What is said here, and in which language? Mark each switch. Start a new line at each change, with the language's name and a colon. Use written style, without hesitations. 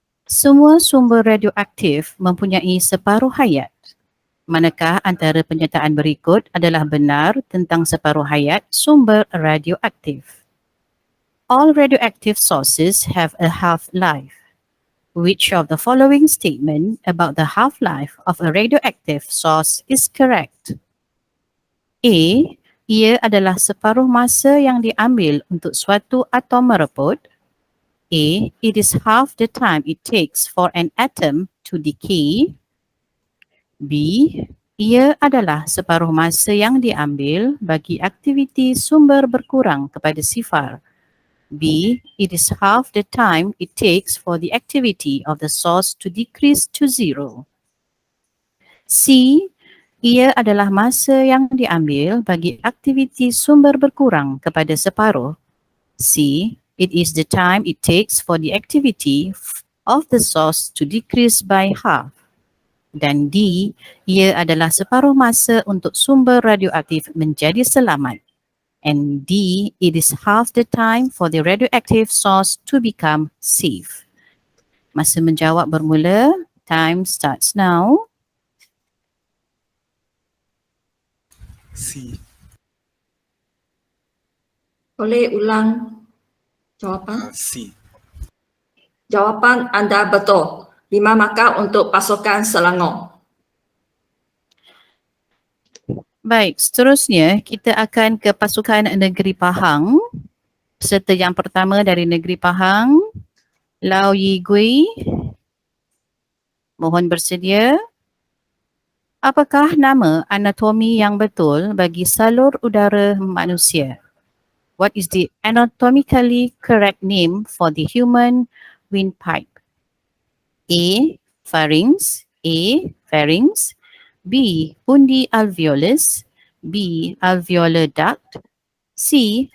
Malay: Semua sumber radioaktif mempunyai separuh hayat. Manakah antara pernyataan berikut adalah benar tentang separuh hayat sumber radioaktif?
English: All radioactive sources have a half-life. Which of the following statement about the half-life of a radioactive source is correct? A.
Malay: Ia adalah separuh masa yang diambil untuk suatu atom mereput. A.
English: It is half the time it takes for an atom to decay. B.
Malay: Ia adalah separuh masa yang diambil bagi aktiviti sumber berkurang kepada sifar. B.
English: It is half the time it takes for the activity of the source to decrease to zero. C.
Malay: Ia adalah masa yang diambil bagi aktiviti sumber berkurang kepada separuh. C.
English: It is the time it takes for the activity of the source to decrease by half.
Malay: Dan D. Ia adalah separuh masa untuk sumber radioaktif menjadi selamat.
English: And D. It is half the time for the radioactive source to become safe.
Malay: Masa menjawab bermula.
English: Time starts now. C.
Malay: Boleh ulang jawapan? C. Jawapan anda betul. 5 markah untuk pasukan Selangor. Baik, seterusnya kita akan ke pasukan negeri Pahang. Peserta yang pertama dari negeri Pahang, Lau Yi Gui. Mohon bersedia. Apakah nama anatomi yang betul bagi salur udara manusia?
English: What is the anatomically correct name for the human windpipe? A. Pharynx, A. Pharynx, B.
Malay: Undi alveolus, B. Alveolar duct, C.